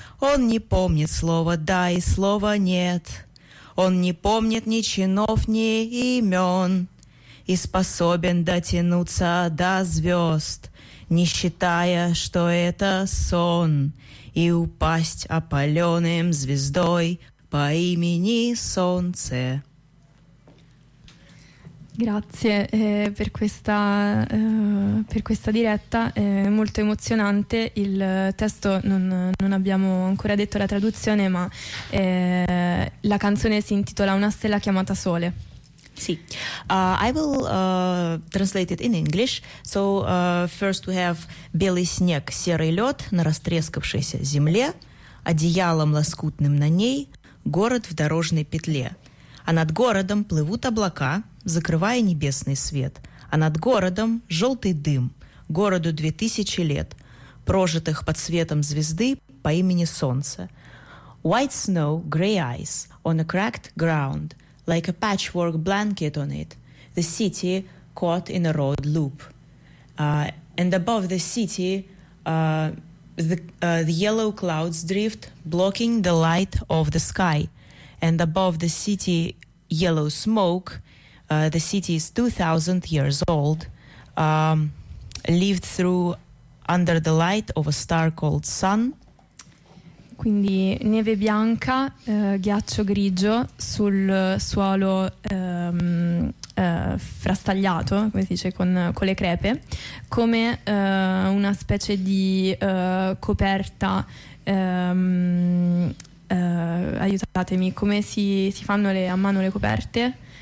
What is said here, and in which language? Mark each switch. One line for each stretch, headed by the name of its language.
Russian: Он не помнит слова «да» и слова «нет», он не помнит ни чинов, ни имен, и способен дотянуться до звезд, не считая, что это сон, и упасть опаленным звездой по имени Солнце.
Italian: Grazie per questa diretta, molto emozionante. Il testo non abbiamo ancora detto la traduzione, ma la canzone si intitola Una stella chiamata Sole.
English: Sì. I will translate it in English. So, first we have
Russian: белый снег, серый лед на растрескавшейся земле, одеялом лоскутным на ней, город в дорожной петле. А над городом плывут облака, закрывая небесный свет. А над городом желтый дым, городу 2000 лет, прожитых под светом звезды по имени Солнце.
English: White snow, grey ice, on a cracked ground, like a patchwork blanket on it, the city caught in a road loop. And above the city, the yellow clouds drift, blocking the light of the sky. And above the city, yellow smoke, the city is 2,000 years old, lived through under the light of a star called sun.
Italian: Quindi neve bianca, ghiaccio grigio sul suolo frastagliato, come si dice, con le crepe, come una specie di coperta, aiutatemi, come si fanno a mano le coperte?